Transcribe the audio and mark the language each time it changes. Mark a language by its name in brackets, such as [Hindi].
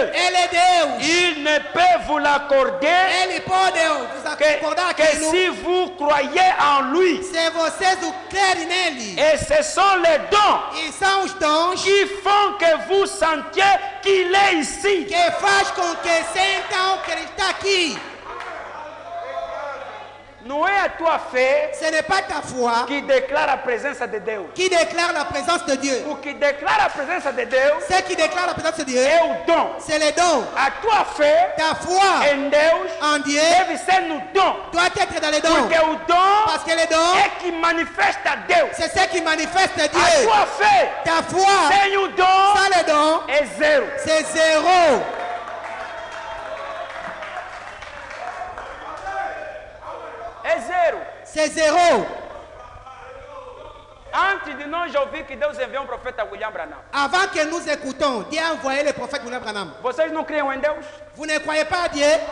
[Portuguese] Ele é Deus. [French] Il ne peut vous l'accorder [Portuguese] Ele pode vos acordar [French] que [Portuguese] aquilo [French] si vous croyez en lui. [Portuguese] se vocês o crerem nele. [French] Et ce sont les dons [Portuguese] E são os dons [French] qui font que vous sentiez qu'il est ici. [Portuguese] que faz com que sentam que ele está aqui. Não é a tua fé [French] Ce n'est pas ta foi [Portuguese] que declara a presença de Deus. [French] qui déclare la présence de Dieu. [Portuguese] O que declara a presença de Deus [French] Ce qui déclare la présence de Dieu, [Portuguese] é o dom. [French] c'est les dons. [Portuguese] A tua fé [French] Ta foi [Portuguese] em Deus [French] en Dieu [Portuguese] deve ser no dom. [French] doit être dans les dons. [Portuguese] Porque o dom [French] Parce que les dons, [Portuguese] é que manifesta Deus. [French] c'est ce qui manifeste [Portuguese] A [French] Dieu. [Portuguese] tua fé [French] Ta foi [Portuguese] sem o dom [French] sans les dons, [Portuguese] é zero. [French] c'est zéro. [Portuguese] É zero. [French] C'est zéro. [Portuguese] Antes de nós ouvir que Deus enviou um profeta William Branham, [French] Avant que nous écoutons, Dieu a envoyé le prophète William Branham. [Portuguese] vocês não criam em Deus? [French] Vous ne croyez pas à Dieu?